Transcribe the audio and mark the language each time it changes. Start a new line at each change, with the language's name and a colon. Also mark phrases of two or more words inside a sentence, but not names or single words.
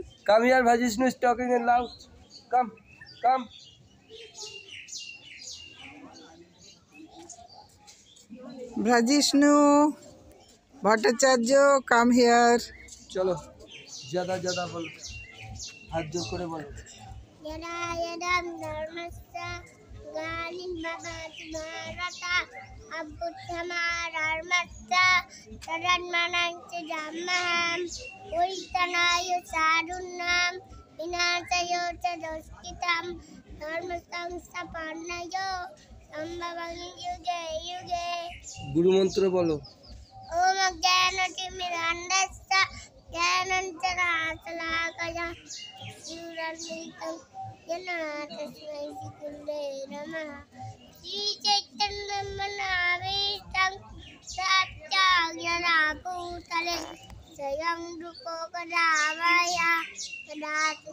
English: Come here, ভ্রাজিষ্ণু is talking in loud. Come come। ভ্রাজিষ্ণু ভট্টাচার্য, come here.
Bangla: চলো,
Hindi: ज़्यादा ज़्यादा
Bangla: বলো, হাত জোর করে বলো।
Sanskrit: यदा यदा धर्मस्य ग्लानिर्भवति भारत अभ्युत्थानधर्मस्य तदात्मानं च धम्मः परित्राणाय साधूनां विनाशाय च दुष्कृतां धर्मसंस्थापनाय सम्भवामि युगे युगे।
Bangla: গুরুমন্ত্র বলো।
Sanskrit: ओम ज्ञानतिमिरान्धस्य ज्ञानाञ्जनशलाकया चक्षुरुन्मीलितं येन तस्मै श्रीगुरुवे नमः। श्रीचैतन्यमनोभीष्टं सत्याज्ञानभूतले स्वयं रूपो गदामया ददाति